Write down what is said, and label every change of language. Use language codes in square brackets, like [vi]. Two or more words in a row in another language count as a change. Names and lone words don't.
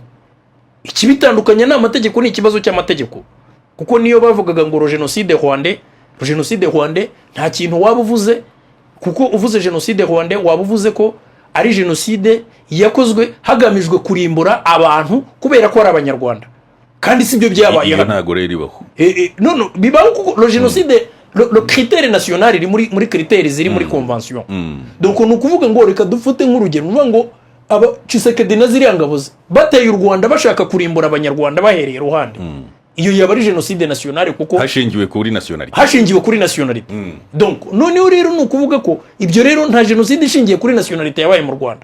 [rw] Ikibitandukanya n'amategeko, ni ikibazo cy'amategeko, kuko niyo bavugaga ngo jenoside Rwanda nta kintu waba uvuze kuko uvuze jenoside rwanda waba uvuze ko ari jenoside yakozwe hagamijwe kurimbura abantu kubera ko ari abanyarwanda, kandi si byo byabaye iyo ntago rero ibaho. no bibaho kuko lo jenoside [fr] le critère national [rw] iri muri critères ziri muri convention. Donc ni ukuvuga ngo reka dufate nk'urugero nuvuga ngo aba Tshisekedi na ziriya ngabo bateye u Rwanda bashaka kurimbura abanyarwanda bahereye ruhande, iyo yaba ari jenoside nationale kuko hashingiwe kuri nationality. Donc noneho rero ni ukuvuga ko ibyo rero nta jenoside ishingiye kuri nationality yabaye mu Rwanda.